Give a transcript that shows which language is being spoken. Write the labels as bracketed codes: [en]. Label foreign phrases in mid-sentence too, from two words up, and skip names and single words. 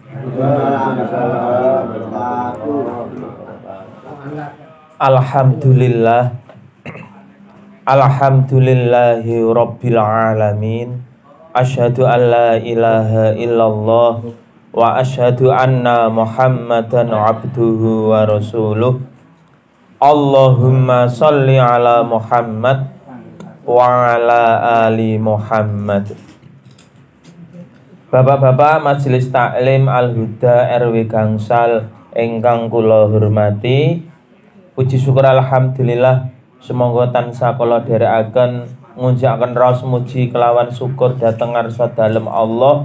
[ar] Alhamdulillah. الحمد لله رب العالمين. أشهد أن لا إله إلا الله وأشهد أن محمدا عبده ورسوله. اللهم صل على محمد وعلى آل محمد. [jv] Bapak-bapak Majelis Taklim Al-Huda RW Gangsal ingkang kula hormati, puji syukur alhamdulillah semoga tansah kula dherekaken ngunjakaken raos muji kelawan syukur dhateng ngarsa dalem Allah.